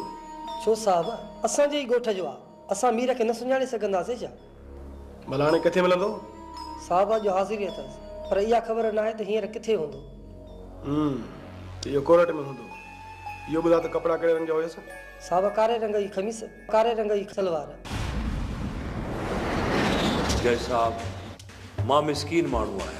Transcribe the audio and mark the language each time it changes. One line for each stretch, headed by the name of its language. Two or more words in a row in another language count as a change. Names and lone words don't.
Sindhi: छो साहब असांजे ई ॻोठ जो आहे, असां मीर खे न सुञाणे सघंदासीं छा? भला हाणे किथे मिलंदो? साहब जो हाज़िरी अथसि पर इहा ख़बर न आहे त हींअर किथे हूंदो। इहो कोरट में हूंदो। इहो ॿुधा त कपिड़ा कहिड़े रंग जा हुयसि? साहब कारे रंग जी ख़मीस, कारे रंग जी सलवार। जय साहब मां मिसकीन माण्हू आहियां।